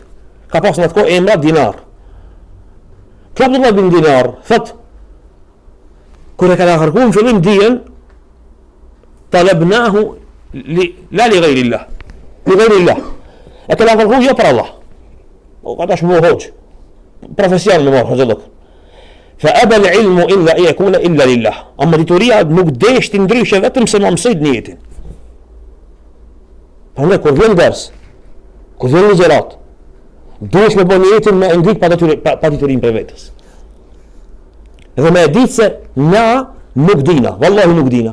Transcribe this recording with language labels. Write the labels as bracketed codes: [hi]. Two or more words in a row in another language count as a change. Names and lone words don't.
[sq] Ka pas në atë kohë emra Dinar. Kjo Abdullah ibn Dinar thot, kur e ka kërkuar në fillim dijen, [ar] talabnahu la li ghayrillah. Li ghayrillah. [sq] E ka kërkuar jo për Allah. O ka tash më hoxh. Profesion më morë hoxhallok. [ar] Fa aba al-ilmu illa an yakuna illa lillah. [sq] Amma dituria nuk deshti ndryshe vetëm se ma mësoj niyetin. Prandaj kur vjen ders, kur vjen ligjërat, duhesh me bën niyetin me ngrit pa diturin për vetes. Dhe me ditë se na nuk dina, vallahi nuk dina.